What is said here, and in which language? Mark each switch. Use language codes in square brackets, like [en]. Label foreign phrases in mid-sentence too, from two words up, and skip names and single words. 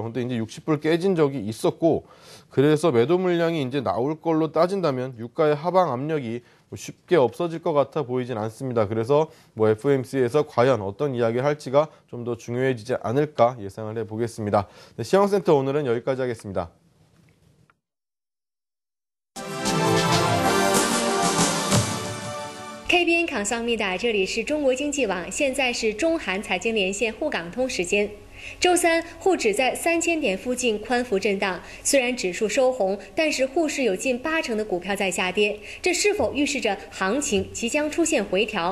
[ko] 근데 이제 60불 깨진 적이 있었고 그래서 매도 물량이 이제 나올 걸로 따진다면 유가의 하방 압력이 쉽게 없어질 것 같아 보이진 않습니다. 그래서 FOMC에서 과연 어떤 이야기를 할지가 좀 더 중요해지지 않을까 예상을 해보겠습니다. 네, 시황센터 오늘은 여기까지 하겠습니다. [zh] KBN 港商密达，这里是中国经济网，现在是中韩财经连线沪港通时间。周三，沪指在3000点附近宽幅震荡，虽然指数收红，但是沪市有近80%的股票在下跌，这是否预示着行情即将出现回调？